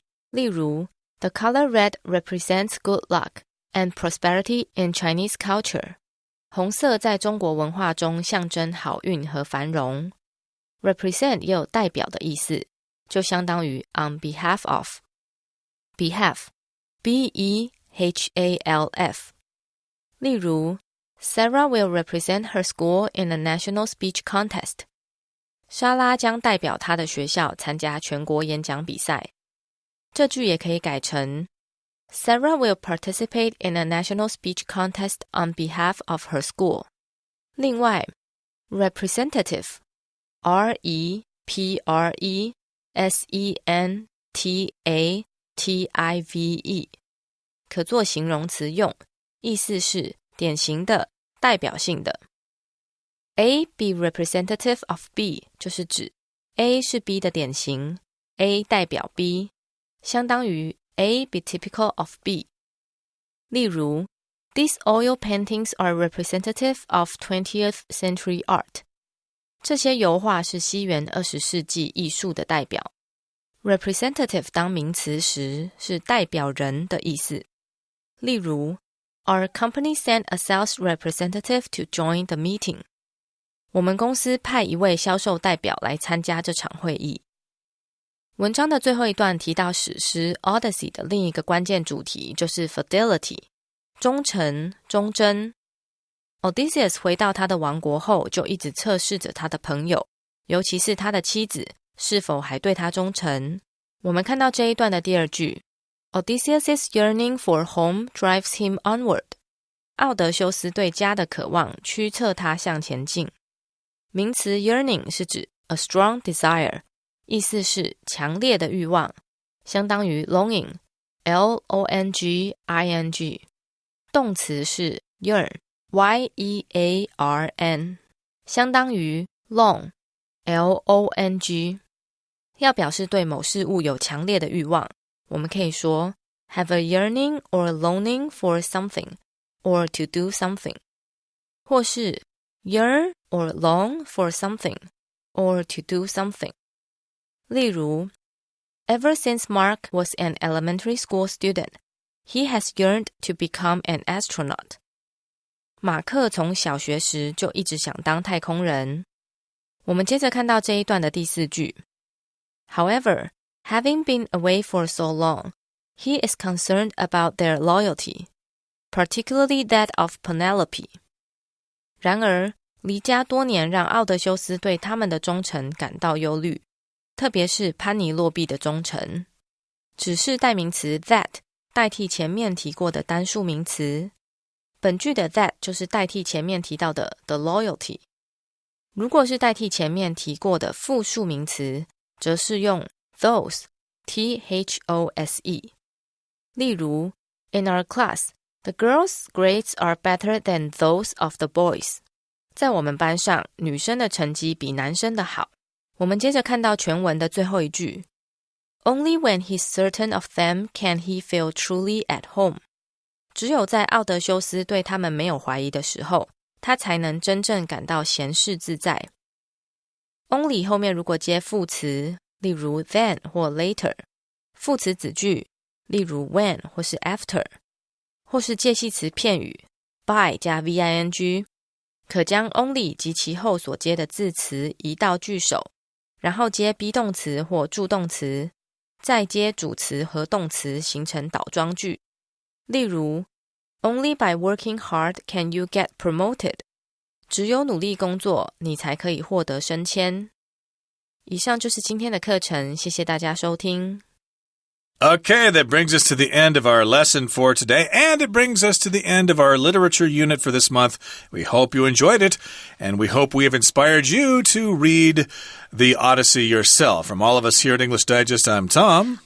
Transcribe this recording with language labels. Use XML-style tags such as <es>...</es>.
<zh>例如</zh> <en>The color red represents good luck and prosperity in Chinese culture.</en> <zh>红色在中国文化中象征好运和繁荣。 Represent 也有代表的意思，就相当于</zh> <en>on behalf of. Behalf, B-E-H-A-L-F.</en> <zh>例如</zh> <en>Sarah will represent her school in a national speech contest.</en> <zh>莎拉将代表她的学校参加全国演讲比赛。这句也可以改成</zh> <en>Sarah will participate in a national speech contest on behalf of her school.</en> <zh>另外</zh> <en>representative, R-E-P-R-E-S-E-N-T-A-T-I-V-E.</en> <zh>可做形容词用，意思是典型的、代表性的。</zh> <en>A be representative of B</en> <zh>就是指 A 是 B 的典型， A 代表 B， 相当于</zh> <en>A be typical of B。</en> <zh>例如</zh> <en>These oil paintings are representative of 20th century art。</en> <zh>这些油画是西元20世纪艺术的代表。 Representative 当名词时是代表人的意思。例如</zh> <en>Our company sent a sales representative to join the meeting。</en> <zh>我们公司派一位销售代表来参加这场会议。文章的最后一段提到史诗 Odyssey 的另一个关键主题就是 fidelity， 忠诚、忠贞。 Odysseus 回到他的王国后，就一直测试着他的朋友，尤其是他的妻子是否还对他忠诚。我们看到这一段的第二句</zh> <en>Odysseus' yearning for home drives him onward。</en> <zh>奥德修斯对家的渴望驱策他向前进。名词 yearning 是指</zh> <en>a strong desire，</en> <zh>意思是强烈的欲望，相当于 longing L-O-N-G-I-N-G。动词是 yearn Y-E-A-R-N， 相当于 long L-O-N-G。要表示对某事物有强烈的欲望，我们可以说</zh> <en>have a yearning or longing for something or to do something，</en> <zh>或是</zh> <en>yearn or long for something or to do something。</en> <zh>例如</zh> <en>Ever since Mark was an elementary school student, he has yearned to become an astronaut。</en> <zh>马克从小学时就一直想当太空人。我们接着看到这一段的第四句</zh> <en>However, having been away for so long, he is concerned about their loyalty, particularly that of Penelope。</en> <zh>然而离家多年让奥德修斯对他们的忠诚感到忧虑，特别是潘尼洛庇的忠诚。只是代名词 that 代替前面提过的单数名词，本句的 that 就是代替前面提到的</zh> <en>the loyalty。</en> <zh>如果是代替前面提过的复数名词，则是用 those T-H-O-S-E。例如</zh> <en>In our class, the girls' grades are better than those of the boys。</en> <zh>在我们班上，女生的成绩比男生的好。我们接着看到全文的最后一句</zh> <en>Only when he's certain of them can he feel truly at home。</en> <zh>只有在奥德修斯对他们没有怀疑的时候，他才能真正感到闲适自在。 Only 后面如果接副词，例如 then 或 later， 副词子句，例如 when 或是 after， 或是介系词片语 by 加 VING， 可将 only 及其后所接的字词移到句首，然后接 be 动词或助动词，再接主词和动词形成倒装句。例如</zh> <en>Only by working hard can you get promoted。</en> <zh>只有努力工作，你才可以获得升迁。以上就是今天的课程，谢谢大家收听。</zh> <en>Okay, that brings us to the end of our lesson for today, and it brings us to the end of our literature unit for this month. We hope you enjoyed it, and we hope we have inspired you to read the Odyssey yourself. From all of us here at English Digest, I'm Tom.</en>